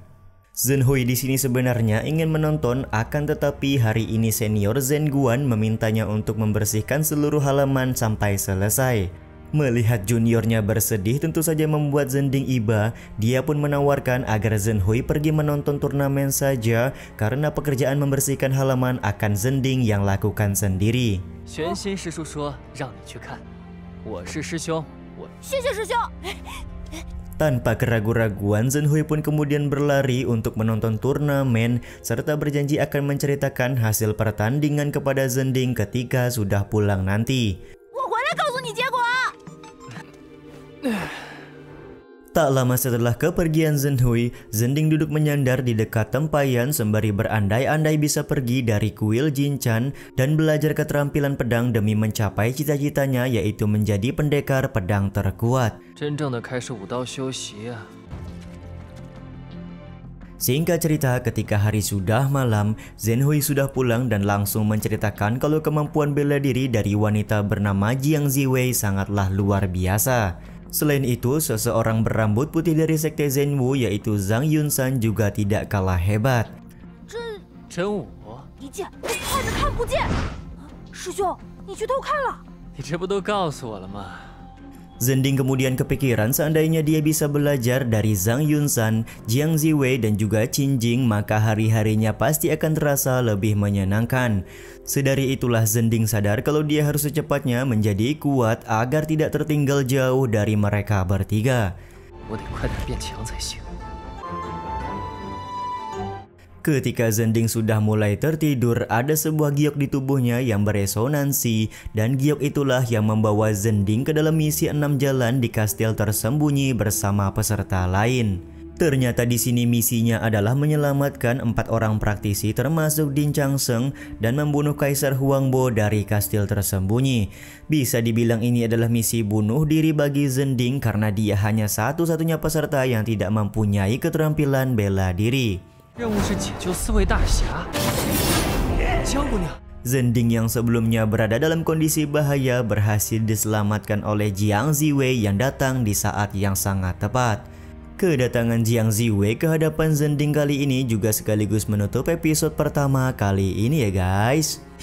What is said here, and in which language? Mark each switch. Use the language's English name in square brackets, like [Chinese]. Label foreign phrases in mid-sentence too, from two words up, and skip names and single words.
[Indonesian] Zhenhui di sini sebenarnya ingin menonton, akan tetapi hari ini senior Zhen Guan memintanya untuk membersihkan seluruh halaman sampai selesai. Melihat juniornya bersedih tentu saja membuat Zhending iba. Dia pun menawarkan agar Zhenhui pergi menonton turnamen saja karena pekerjaan membersihkan halaman akan Zhending yang lakukan sendiri. [Chinese] 玄心师叔说让你去看，我是师兄，我。谢谢师兄。 [Indonesian] Tanpa keraguan-raguan, Zhenhui pun kemudian berlari untuk menonton turnamen serta berjanji akan menceritakan hasil pertandingan kepada Zhending ketika sudah pulang nanti. [Chinese] 我回来告诉你结果。 [Indonesian] Tak lama setelah kepergian Zhenhui, Zhending duduk menyandar di dekat tempayan sembari berandai-andai bisa pergi dari kuil Jinchan dan belajar keterampilan pedang demi mencapai cita-citanya yaitu menjadi pendekar pedang terkuat. [Chinese] 真正的开始武道修习啊！ [Indonesian] Singkat cerita, ketika hari sudah malam, Zhenhui sudah pulang dan langsung menceritakan kalau kemampuan bela diri dari wanita bernama Jiang Ziwei sangatlah luar biasa. Selain itu, seseorang berambut putih dari sekte Zhenbu yaitu Zhang Yunsan juga tidak kalah hebat. [Chinese] 真武，一剑看着看不见。师兄，你去偷看了？你这不都告诉我了吗？ [Indonesian] Zhending kemudian kepikiran seandainya dia bisa belajar dari Zhang Yunsan, Jiang Ziwei dan juga Qingjing maka hari-harinya pasti akan terasa lebih menyenangkan. Sedari itulah Zhending sadar kalau dia harus secepatnya menjadi kuat agar tidak tertinggal jauh dari mereka bertiga. [Chinese] 我得快点变强才行。 [Indonesian] Ketika Zhending sudah mulai tertidur, ada sebuah giok di tubuhnya yang beresonansi dan giok itulah yang membawa Zhending ke dalam misi 6 jalan di kastil tersembunyi bersama peserta lain. Ternyata di sini misinya adalah menyelamatkan 4 orang praktisi termasuk Din Changsheng dan membunuh Kaisar Huangbo dari kastil tersembunyi. Bisa dibilang ini adalah misi bunuh diri bagi Zhending karena dia hanya satu-satunya peserta yang tidak mempunyai keterampilan bela diri. [Chinese] 任务是解救4位大侠。江姑娘， [Indonesian] Zhending yang sebelumnya berada dalam kondisi bahaya berhasil diselamatkan oleh Jiang Ziwei yang datang di saat yang sangat tepat. Kedatangan Jiang Ziwei ke hadapan Zhending kali ini juga sekaligus menutup episode pertama kali ini ya guys.